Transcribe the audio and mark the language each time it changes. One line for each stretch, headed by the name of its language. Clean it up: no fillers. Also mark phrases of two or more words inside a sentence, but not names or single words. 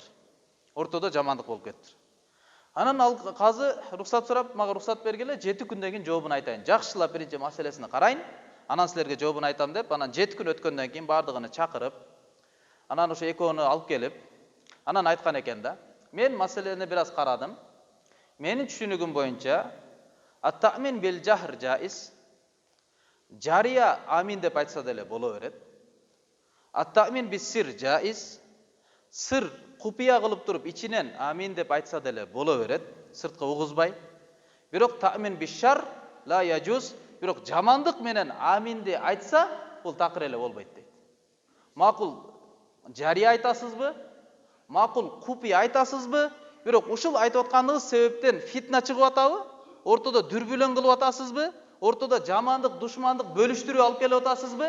Kyrgyz: Ортодо жамандык болуп кеттир. Анан ал казы уруксат сурап, мага уруксат бергиле, 7 күндөн кийин жообун айтайын. Жакшылап биринчи маселесине карайын, анан силерге жообун айтам деп, анан 7 күн өткөндөн кийин бардыгын чакырып, анан ошо экөөнү алып келип, анан айткан экен да. Мен маселени бир аз карадым. Менин түшүнүгүм боюнча,
Arabic: التأمين بالجهر جائز.
Kyrgyz: Жария амин деп айтса деле боло берет.
Arabic: التأمين بالسر جائز.
Kyrgyz: Сыр купия кылып туруп ичинен амин деп айтса деле боло берет, сырткы угузбай.
Arabic: Бирок تأمين بالشر لا يجوز.
Kyrgyz: Бирок жамандык менен аминди айтса, бул такыр эле болбойт дейт. Макул жария айтасызбы? Макул купия айтасызбы? Бирок ушул айтып атканыңыз себептен фитна чыгып атабы? Ортодо дүрбүлөң кылып атасызбы? Ортодо жамандык, душмандык бөлүштүрүп алып келип атасызбы?